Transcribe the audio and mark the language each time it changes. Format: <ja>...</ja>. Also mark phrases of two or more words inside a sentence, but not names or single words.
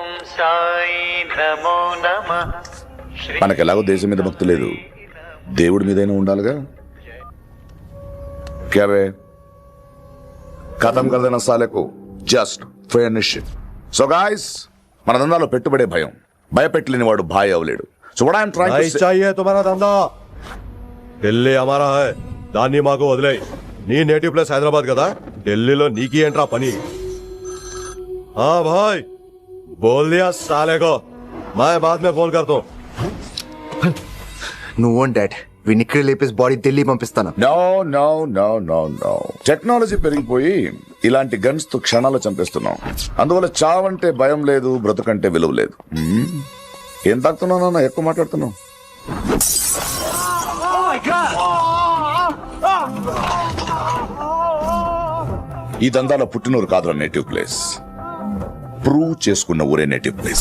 <te>మనకు ఎలాగో దేశం మీద భక్తి లేదు, దేవుడి మీదైనా ఉండాలిగా. క్యాబే ఖతం కదన సాలకు జస్ట్ ఫినిష్.</te> <en>so guys,</en> <te>మన దందాలో పెట్టుబడే భయం. భయపెట్టలేని వాడు భాయ్ అవలేడు.</te> <en>so what I'm trying to say,</en> <hi>चाहिए तुम्हारा धंधा. ఢిల్లీ हमारा है,</hi> <te>దాన్ని మాకు వదిలేయ్. నీ</te> <en>native place</en> <te>హైదరాబాద్ కదా, ఢిల్లీలో నీకి ఏంట్రా పని?</te> <hi>हाँ भाई, बोल दिया साले को, मैं बाद में फोन करता हूँ.</hi> <te>నువ్వు డాడ్, వీడిని ఇక్కడ లేపేసి బాడీ ఢిల్లీ పంపిస్తాను.</te> <en>no no no no no.</en> <te>టెక్నాలజీ పెరిగిపోయి ఇలాంటి గన్స్ తో క్షణాలు చంపేస్తున్నాం. అందువల్ల చావంటే భయం లేదు, బ్రతుకంటే విలువ లేదు. ఏం తాకుతున్నావు నాన్న, ఎక్కువ మాట్లాడుతున్నావు. ఈ దందాలో పుట్టినూరు కాదురా</te> <en>native place,</en> <te>ప్రూవ్ చేసుకున్న ఊరే</te> <en>native place.</en>